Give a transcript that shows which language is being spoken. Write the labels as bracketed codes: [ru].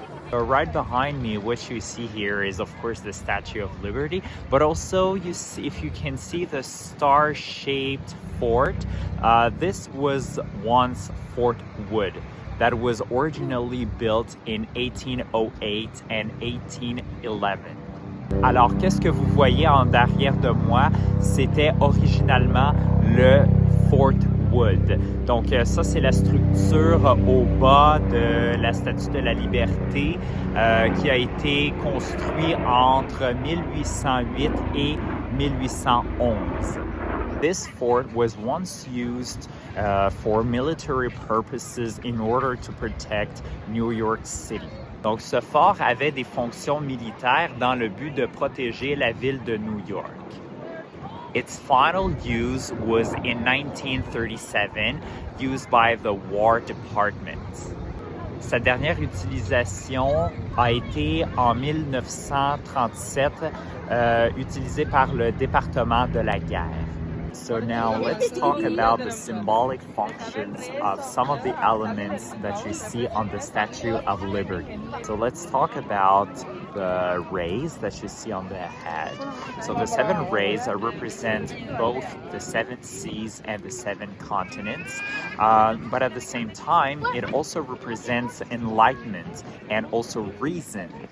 [en] So right behind me, what you see here is of course the Statue of Liberty, but also you see, if you can see the star-shaped fort, this was once Fort Wood that was originally built in 1808 and 1811. [fr] Alors, qu'est-ce que vous voyez en arrière de moi? C'était originalement le Fort Wood. Donc ça, c'est la structure au bas de la Statue de la Liberté qui a été construite entre 1808 et 1811. [en] This fort was once used for military purposes in order to protect New York City. [fr] Donc ce fort avait des fonctions militaires dans le but de protéger la ville de New York. [en] Its final use was in 1937, used by the War Department. [fr] Sa dernière utilisation a été en 1937, utilisée par le département de la guerre. [en] So now let's talk about the symbolic functions of some of the elements that you see on the Statue of Liberty. So let's talk about the rays that you see on the head. So the 7 rays represent both the 7 seas and the 7 continents, but at the same time, it also represents enlightenment and also reason.